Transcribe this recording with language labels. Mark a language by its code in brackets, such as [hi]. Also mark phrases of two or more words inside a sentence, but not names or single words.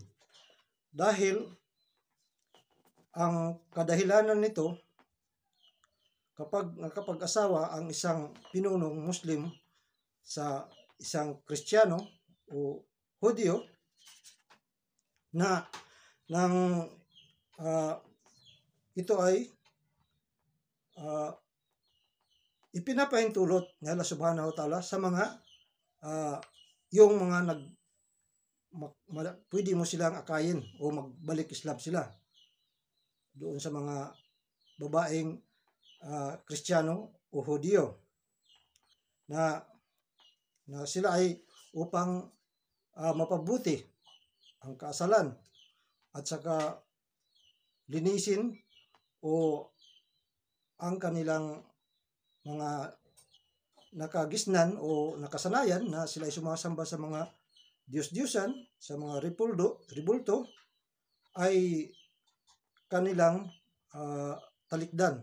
[tl] Dahil ang kadahilanan nito, kapag nakapag-asawa ang isang pinunong Muslim sa isang Kristiyano o Hudyo na ito ay ipinapahintulot ni Allah [ar] سبحانه وتعالى [tl] sa mga yung mga pwede mo silang akayin o magbalik Islam sila doon sa mga babaeng Kristiyano o Hudyo na sila ay upang mapabuti ang kaasalan at saka linisin o ang kanilang mga nakagisnan o nakasanayan na sila ay sumasamba sa mga Diyos-Diyosan, sa mga ribulto ay kanilang talikdan.